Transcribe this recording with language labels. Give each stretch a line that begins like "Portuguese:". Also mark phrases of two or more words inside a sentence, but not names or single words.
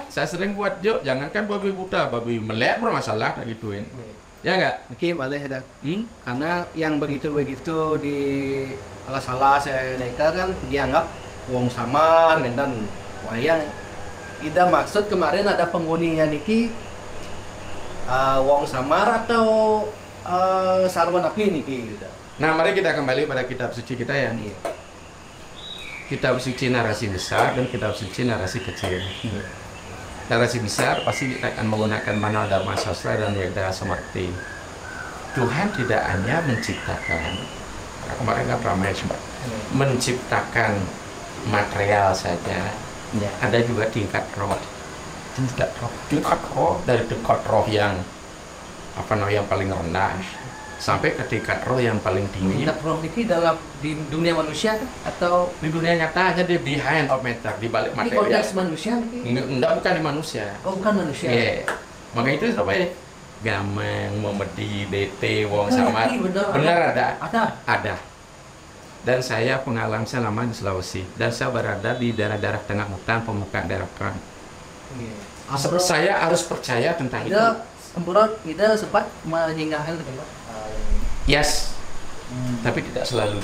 Indonesian: Saya sering buat joke, jangankan babi buta, babi melek bermasalah kayak gituin. Ya enggak? Oke, boleh ada. Karena yang begitu-begitu di salah saya mereka kan dianggap wong samar dan wayang. Ida maksud kemarin ada penghuninya niki wong samar atau sarwan api niki gitu. Nah, mari kita kembali pada kitab suci kita ya. Kitab suci narasi besar dan kitab suci narasi kecil. Narasi besar pasti kita akan menggunakan manual Dharma Sastra dan Weda Samakti. Tuhan tidak hanya menciptakan, kemarin kan ramai sempat menciptakan material saja. Ya. Ada juga tingkat roh dari tingkat roh yang yang paling rendah sampai ke tingkat roh yang paling tinggi. Tingkat roh ini dalam di dunia manusia atau Di dunia nyata hanya di
English: behind of matter,
Indonesian: di balik ini material. konteks manusia? Enggak, bukan di manusia. Oh, bukan manusia. Yeah. Maka itu sampai gameng, memedi, DT, wong samar. Benar ada. Ada. Dan saya pengalaman selama di Sulawesi dan saya berada di daerah-daerah tengah hutan, pemukaan daerah perang. Saya harus percaya tentang itu. Kita sempat menyinggahan Yes. Tapi tidak selalu.